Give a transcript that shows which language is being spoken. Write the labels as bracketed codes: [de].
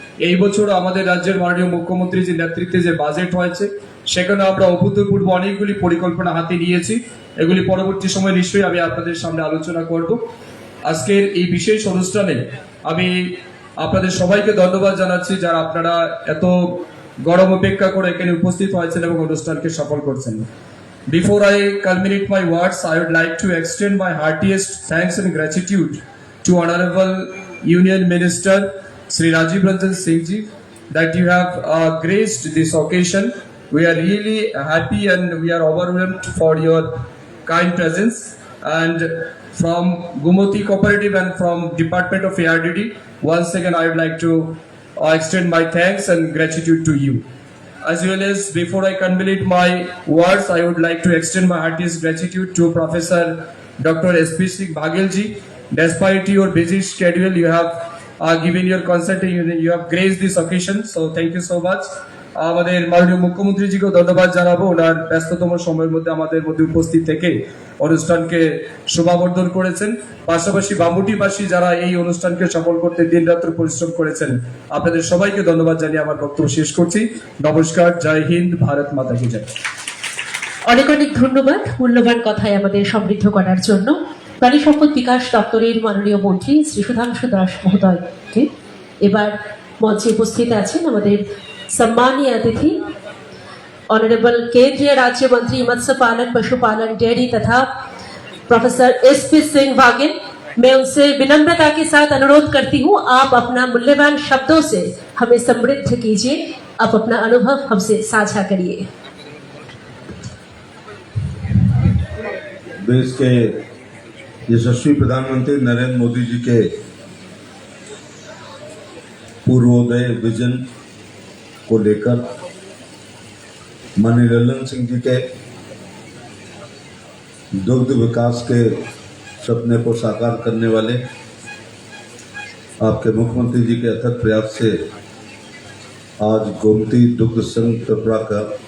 [bn] এই বছর আমাদের রাজ্যের মাননীয় মুখ্যমন্ত্রীর যে নেতৃত্বে যে বাজেট হয়েছে সেখানে আমরা অভূতপূর্ব অনেকগুলি পরিকল্পনা হাতে নিয়েছি। এগুলি পরবর্তী সময় নিশ্চয়ই আমি আপনাদের সামনে আলোচনা করব। আজকের এই বিশেষ অনুষ্ঠানে আমি আপনাদের সবাইকে ধন্যবাদ জানাচ্ছি যারা আপনারা এত গরম উপেক্ষা করে এখানে উপস্থিত হয়েছেন এবং অনুষ্ঠানকে সফল করছেন। [en] Before I culminate my words, I would like to extend my heartiest thanks and gratitude to Honorable Union Minister Sri Rajiv Ranjan Singh Ji that you have graced this occasion. We are really happy and we are overwhelmed for your kind presence. And from Gumoti Cooperative and from Department of ARDD, once again I would like to extend my thanks and gratitude to you. As well as before I culminate my words, I would like to extend my heartiest gratitude to Professor Dr. S.P. Singh Bhagel ji. Despite your busy schedule, you have given your consent and you have graced this occasion. So thank you so much. [bn] আমাদের মাননীয় মুখ্যমন্ত্রীজিকেও ধন্যবাদ জানাবো, ওনার ব্যস্ততম সময়ের মধ্যে আমাদের মধ্যে উপস্থিত থেকে অনুষ্ঠানকে শোভাবর্ধন করেছেন। পাশাপাশি বামুটিবাসী যারা এই অনুষ্ঠানকে সফল করতে দিনরাত্র পরিশ্রম করেছেন, আপনাদের সবাইকে ধন্যবাদ জানিয়ে আমার বক্তব্য শেষ করছি। নমস্কার, জয় হিন্দ, ভারত মাতা কি জয়। অনেক অনেক ধন্যবাদ মূল্যবান কথায় আমাদের সমৃদ্ধ করার জন্য। প্রাণী সম্পদ বিকাশ দপ্তরের মাননীয় মন্ত্রী শ্রী সুধাংশু দাস মহোদয়কে এবার মঞ্চে উপস্থিত আছেন আমাদের [hi] सम्मानीय अतिथि ऑनरेबल केंद्रीय राज्य मंत्री मत्स्य पालन, पशुपालन, डेयरी तथा प्रोफेसर एसपी सिंह वागेल। मैं उनसे विनम्रता के साथ अनुरोध करती हूं, आप अपना मूल्यवान शब्दों से हमें समृद्ध कीजिए, आप अपना अनुभव हमसे साझा करिए। देश के यशस्वी प्रधानमंत्री नरेंद्र मोदी जी के पूर्वोदय विजन को लेकर माननीय लल्लन सिंह जी के दुग्ध विकास के सपने को साकार करने वाले आपके मुख्यमंत्री जी के अथक प्रयास से आज गोमती दुग्ध संघ त्रिपुरा का